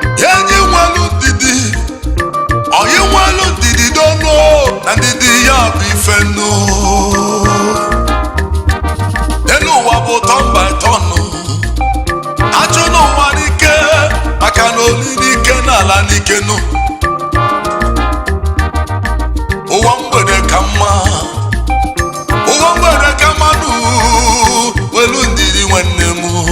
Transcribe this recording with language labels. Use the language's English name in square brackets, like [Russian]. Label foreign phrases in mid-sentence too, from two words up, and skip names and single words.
[Igbo] Enyi nwelu ndidi, oyi nwelu ndidi dono, na ndidi ya bụ ife nnu. Elu ụwa bụ [English] turn by turn. [Igbo] Achụ n'ụwa n'ike, maka na oli n'ike n'ala n'ike nụ. Ụwa mgbede ka mma, ụwa mgbede ka mma nụ, welu ndidi nwanne m.